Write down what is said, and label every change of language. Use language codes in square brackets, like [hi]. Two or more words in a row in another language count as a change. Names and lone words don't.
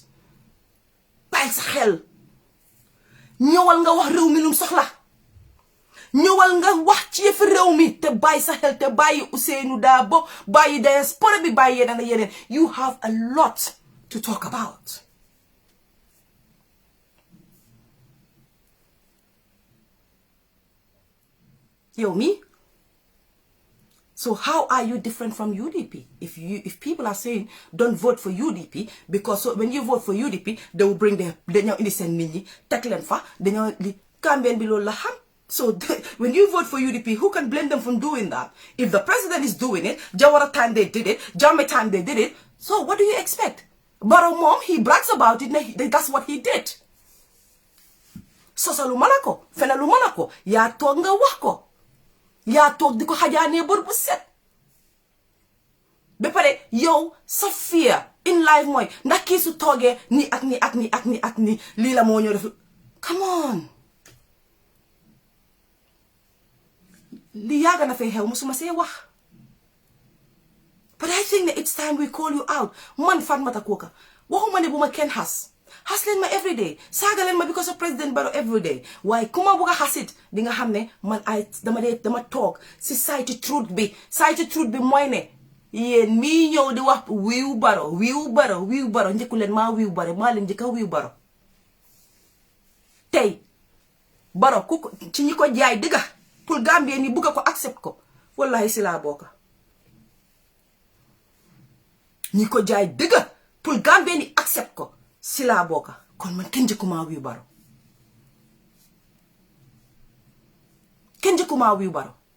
[wo] bàyyi sa xel ñëwal nga wax réew mi lum soxla ñëwal nga wax ci yëfi réew mi te bàyyi sa xel te bàyyi Ousainou Darboe bàyyi diaspora bi bàyyi yeneen ak yeneen [en] you have a lot to talk about. [wo] Yow mi [en] so how are you different from UDP? If people are saying don't vote for UDP because when you vote for UDP they will bring [wo] dañoo indi seen nit ñi teg leen fa dañoo li Gambien bi loolu la xam [en] so when you vote for UDP who can blame them from doing that? If the president is doing it, Jawara time they did it, Jammeh time they did it, so what do you expect? Barrow moom he brags about it, that's what he did. [wo] Sosalu manako, fenalu manako, yaa toog nga wax ko. yaa toog di ko xajaanee bor bu set ba pare yow sa [en] fear in life [wo] mooy ndax kii su toogee nii ak nii ak nii ak nii ak nii lii la moo ñëw def [en] come on [wo] li yàgg na fee xew musuma see wax. [en] But I think that it's time we call you out. [wo] Man Fatmata Koka. Waxuma ne bu ma kenn xas leen ma [en] every day [wo] saaga leen ma [en] because of President Barrow every day [wo] waaye ku ma bugg a xasit di nga xam ne man dama toog si [en] side truth [wo] bi mooy ne yéen mii ñëw di wax wiiw Barrow njëkku leen maa wiiw Barrow maa leen njëkka wiiw Barrow tey Barrow ku ci ñi ko jaay dëgga pour Gambien ni bugga ko accept ko wallahi si laa bokka ñi ko jaay dëgga pour Gambien ni accept ko si laa bokka kon man kenn njëkkumaa wiiw Barrow kenn njëkkumaa wiiw Barrow